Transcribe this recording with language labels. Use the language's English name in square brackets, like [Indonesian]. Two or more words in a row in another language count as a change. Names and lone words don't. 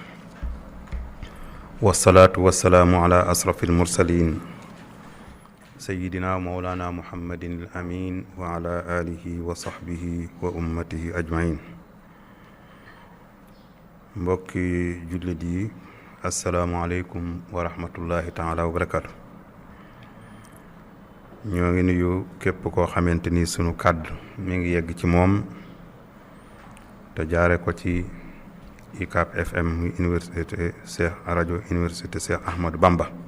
[Arabic] والصلاة والسلام على أشرف المرسلين سيدنا مولانا محمد الأمين وعلى آله وصحبه وأمته أجمعين [Wolof] mbokki jullit yi [Arabic] السلام عليكم ورحمة الله تعالى وبركاته. [Wolof] ñoo ngi nuyu képp koo xamante ni sunu kàddu mi ngi yegg ci moom te jaare ko ci UCAB FM muy université rajo université Cheikh Ahmadou Bamba.